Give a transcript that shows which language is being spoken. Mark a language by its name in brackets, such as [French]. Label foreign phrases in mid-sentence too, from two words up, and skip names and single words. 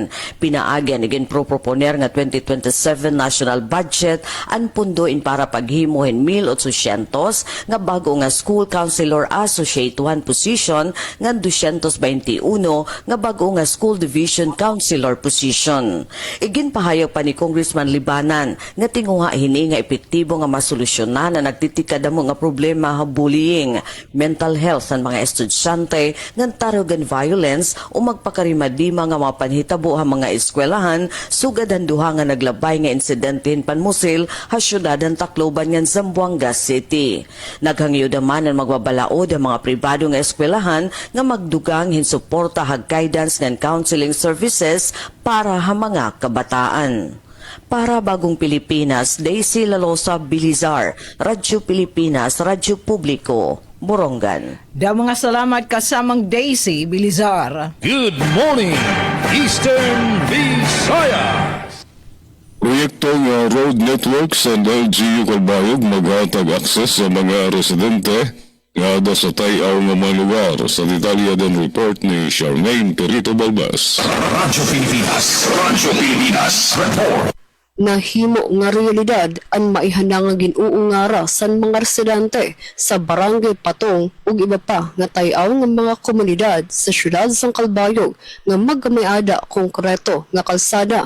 [Waray] Pinaagyan igin proponer nga 2027 [English] national budget [Waray] ang pundoin para paghimuhin 1,800 nga bago nga [English] school counselor associate 1 position [Waray] nga 221 nga bago nga [English] school division counselor position. [Waray] Igin pahayag pa ni Congressman Libanan nga tinguha hini nga epektibo nga solusyonan na nagtitikad mo nga problema ha bullying, [English] mental health [Waray] ng mga estudyante, ng tarugan violence o magpakarimadima nga mga panhitabo ha mga eskwelahan sugad ang duha nga naglabay nga insidente panmusil ha syudad ng Tacloban ng Zamboanga City. Naghangyo naman ang magbabalaod ang mga pribado nga eskwelahan nga magdugang hinsuporta ha guidance ng [English] counseling services [Waray] para ha mga kabataan. Para Bagong Pilipinas, Daisy Lalosa Bilizar, Radyo Pilipinas, Radyo Publiko, Borongan. Da mga salamat kasamang Daisy Bilizar. [English] Good morning, Eastern Visayas. [Waray] Proyektong [English] road networks [Waray] and LGU Calbayog maghatag akses sa mga residente nga da sa tayaw nga mga lugar. Sa detalya din report ni Charmaine Perito Balbas. Radyo Pilipinas. Report. Nahimo nga realidad ang maihanda nga ginuungara san mga residente sa Barangay Patong ug iba pa nga tayaw nga mga komunidad sa syudad sang Calbayog nga magkamiada konkreto nga kalsada.